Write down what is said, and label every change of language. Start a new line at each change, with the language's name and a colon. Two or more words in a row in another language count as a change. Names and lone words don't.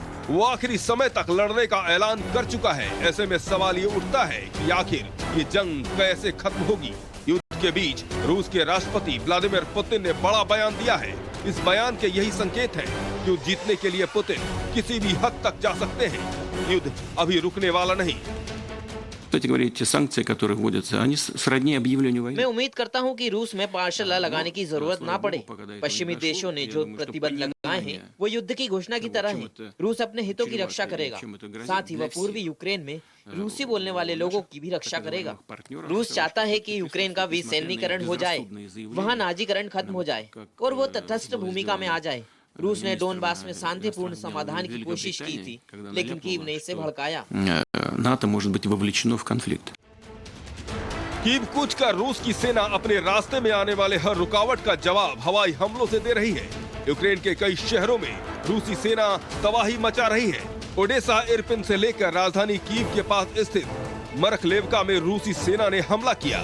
Hindi: वो आखिरी समय तक लड़ने का ऐलान कर चुका है। ऐसे में सवाल ये उठता है कि आखिर ये जंग कैसे खत्म होगी? युद्ध के बीच रूस के राष्ट्रपति व्लादिमीर पुतिन ने बड़ा बयान दिया है। इस बयान के यही संकेत है कि युद्ध जीतने के लिए पुतिन किसी भी हद तक जा सकते हैं। युद्ध अभी रुकने वाला नहीं।
Russian: Кстати говоря, те санкции, которые вводятся, они сродни объявлению वойны।
Hindi: मैं उम्मीद करता हूं कि रूस में
English: martial law
Hindi: लगाने की जरूरत ना पड़े। पश्चिमी देशों ने जो प्रतिबंध लगाए हैं वो युद्ध की घोषणा की तरह हैं। रूस अपने हितों की रक्षा करेगा, साथ ही वह पूर्वी यूक्रेन में रूसी बोलने वाले लोगों की भी रक्षा करेगा। रूस चाहता है कि यूक्रेन का विसैन्यीकरण हो जाए, वहाँ नाजीकरण खत्म हो जाए और वो तटस्थ भूमिका में आ जाए। रूस ने डोनबास में शांतिपूर्ण समाधान की कोशिश की थी, लेकिन कीव ने इसे भड़काया।
Russian: НАТО может быть вовлечено в конфликт।
Hindi: कीव कूच कर रूस की सेना अपने रास्ते में आने वाले हर रुकावट का जवाब हवाई हमलों से दे रही है। यूक्रेन के कई शहरों में रूसी सेना तबाही मचा रही है। ओडेसा इरपिन से लेकर राजधानी कीव के पास स्थित मरखलेवका में रूसी सेना ने हमला किया।